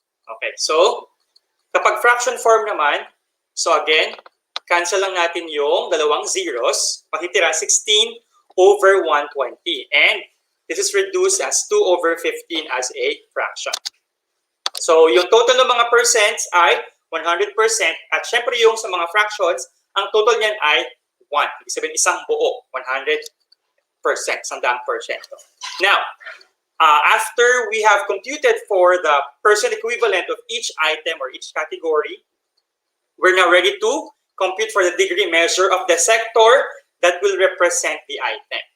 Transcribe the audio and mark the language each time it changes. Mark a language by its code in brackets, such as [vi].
[tl] Okay, so kapag fraction form naman, so again, cancel lang natin yung dalawang zeros, matitira 16/120. [en] And this is reduced as 2/15 as a fraction. [tl] So yung total ng mga percents ay 100% at syempre yung sa mga fractions, ang total niyan ay 1. Ibig sabihin isang buo, 100%, 100%. [en] Now, after we have computed for the percent equivalent of each item or each category, we're now ready to compute for the degree measure of the sector that will represent the item.